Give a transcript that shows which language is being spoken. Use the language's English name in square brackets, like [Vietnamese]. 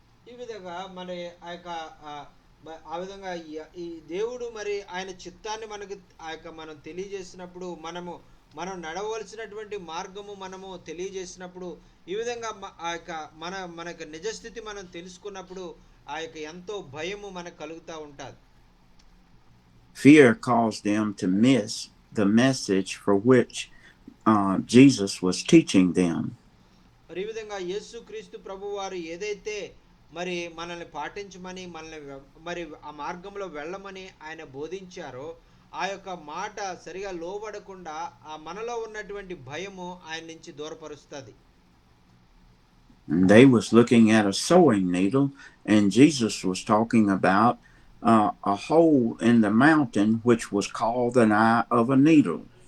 [Telugu] ఈ విధంగా మరి ఆ యొక్క ఆ విధంగా ఈ దేవుడు మరి ఆయన చిత్తాన్ని మనకు మనం తెలియజేసినప్పుడు మనం నడవలసినటువంటి మార్గము మనము తెలియజేసినప్పుడు ఈ విధంగా మనకు నిజస్థితి మనం తెలుసుకున్నప్పుడు ఎంతో భయము మనకు కలుగుతూ ఉంటుంది. [English] Fear caused them to miss the message for which Jesus was teaching them. [Telugu] మరి ఈ విధంగా యేసుక్రీస్తు ప్రభు వారు ఏదైతే మరి మనల్ని పాటించమని మరి ఆ మార్గంలో వెళ్ళమని ఆయన బోధించారో ఆ యొక్క మాట సరిగా లోబడకుండా ఆ మనలో ఉన్నటువంటి భయము ఆయన నుంచి దూరపరుస్తుంది. [English] They was looking at a sewing needle, and Jesus was talking about a hole in the mountain which was called an eye of a needle.